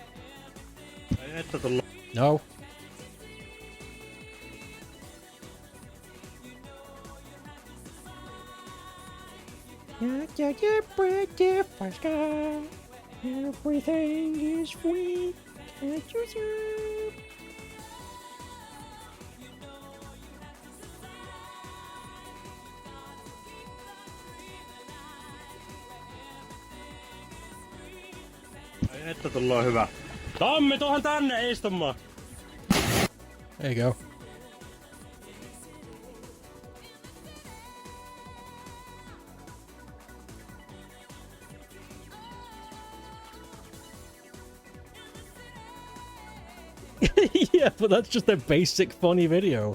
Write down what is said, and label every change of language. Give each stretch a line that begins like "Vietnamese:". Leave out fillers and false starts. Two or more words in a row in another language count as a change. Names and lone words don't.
English: No. Everything is free. Can't you see?
Finnish: Että tullaan hyvä. Tammi, tuohon tänne istumaan.
English: There you go. Yeah, but that's just a basic funny video.